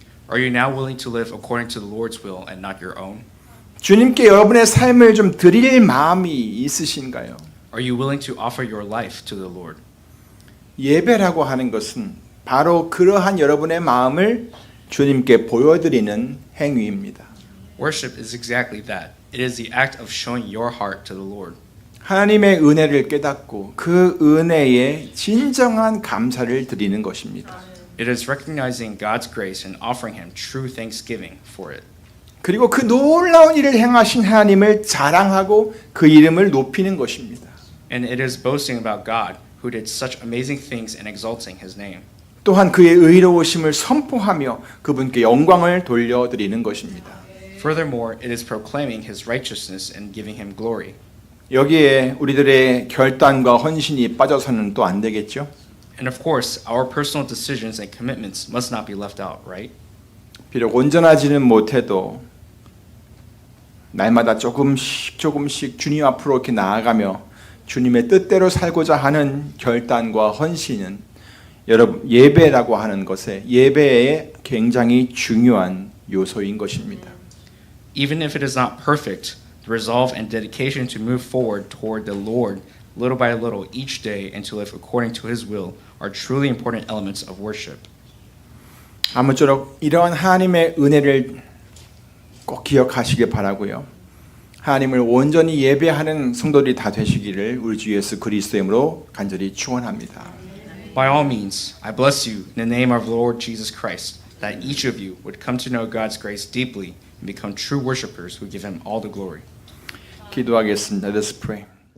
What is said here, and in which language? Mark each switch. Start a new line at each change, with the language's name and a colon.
English: Are you now willing to live according to the Lord's will and not your own?
Korean: 주님께 여러분의 삶을 좀 드릴 마음이 있으신가요?
English: Are you willing to offer your life to the Lord?
Korean: 예배라고 하는 것은 바로 그러한 여러분의 마음을 주님께 보여드리는 행위입니다.
English: Worship is exactly that. It is the act of showing your heart to the Lord.
Korean: 하나님의 은혜를 깨닫고 그 은혜에 진정한 감사를 드리는 것입니다.
English: It is recognizing God's grace and offering him true thanksgiving for it.
Korean: 그리고 그 놀라운 일을 행하신 하나님을 자랑하고 그 이름을 높이는 것입니다.
English: And it is boasting about God who did such amazing things and exalting his name.
Korean: 또한 그의 의로우심을 선포하며 그분께 영광을 돌려드리는 것입니다.
English: Furthermore, it is proclaiming his righteousness and giving him glory.
Korean: 여기에 우리들의 결단과 헌신이 빠져서는 또 안 되겠죠?
English: And of course, our personal decisions and commitments must not be left out, right?
Korean: 비록 온전하지는 못해도 날마다 조금씩 주님 앞으로 이렇게 나아가며 주님의 뜻대로 살고자 하는 결단과 헌신은 여러분 예배라고 하는 것에 예배의 굉장히 중요한 요소인 것입니다.
English: Even if it is not perfect, the resolve and dedication to move forward toward the Lord little by little each day and to live according to his will are truly important elements of worship.
Korean: 아무쪼록 이러한 하나님의 은혜를 꼭 기억하시길 바라고요. 하나님을 온전히 예배하는 성도들이 다 되시기를 우리 주 예수 그리스도의 이름으로 간절히 축원합니다.
English: By all means, I bless you in the name of the Lord Jesus Christ, that each of you would come to know God's grace deeply and become true worshipers who give him all the glory.
Korean: 기도하겠습니다.
English: Let us pray.